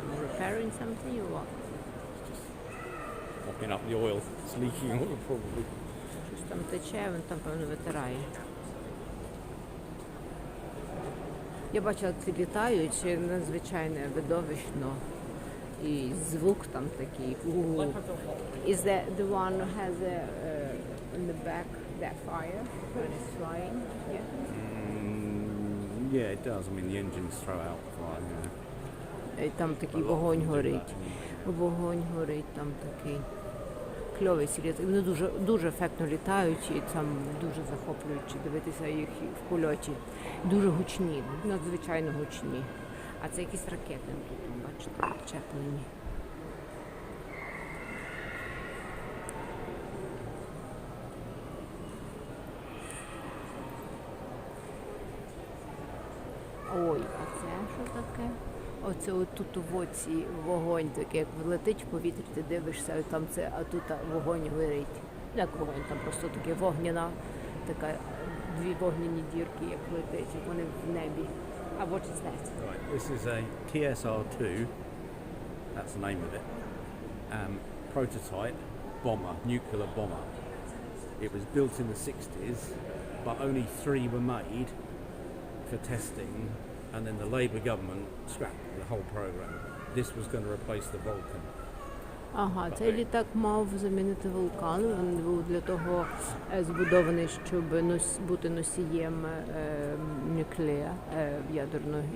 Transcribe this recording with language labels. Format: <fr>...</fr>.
<en>Repairing something or what? Mopping up the oil. It's leaking oil probably.</en> <uk>Щось там тече, він там, певно, витирає. Я бачила, як ці літають, надзвичайно видовищно. І звук там такий.</uk> <en>Is that the one who has in the back that fire when it's flying? Yeah. Yeah, it does. I mean, the engines throw out fire. Yeah.</en> <uk>І там такий вогонь горить. Вогонь горить, там такий кльовий сіліт. Вони дуже ефектно літають і там дуже захоплююче дивитися їх в польоті. Дуже гучні, надзвичайно гучні. А це якісь ракети тут, бачите, чеплені. Ой, а це що таке? Оце отут у воці вогонь такий, як летить в повітрі, ти дивишся, і там це, а тут вогонь горить. Як вогонь, там просто таке вогняна, така, дві вогняні дірки, як летить, як вони в небі.</uk> <en>А what is that? Right, this is a TSR-2, that's the name of it, prototype bomber, nuclear bomber. It was built in the 60s, but only 3 were made for testing, and then the Labour government scrapped the whole program. This was going to replace the Vulcan.</en> <uk>Ага, цей літак мав замінити вулкан. Він був для того збудований, щоб бути носієм нуклея, ядерних</uk>